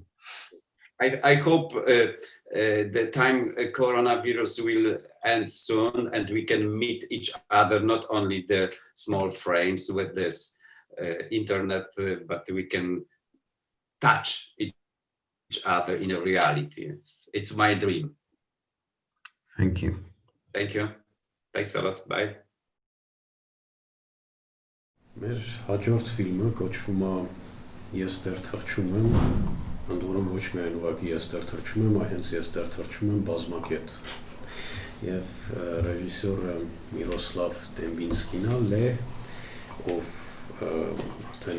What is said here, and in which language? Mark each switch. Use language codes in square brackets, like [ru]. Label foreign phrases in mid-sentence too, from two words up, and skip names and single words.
[en] I hope the time coronavirus will end soon and we can meet each other, not only the small frames with this internet, but we can touch each other in a reality. It's my dream. Thank you. Thank you. Thanks a lot. Bye. [hy] Մեր հաջորդ ֆիլմը կոչվում է Ես դեռ թռչում եմ, ընդ որում ոչ միայն ուղղակի ես դեռ թռչում եմ, այլ հենց ես դեռ թռչում եմ բազմակետ։ Եվ ռեժիսորը Միրոսլավ Դեմբինսկին է, ով արդեն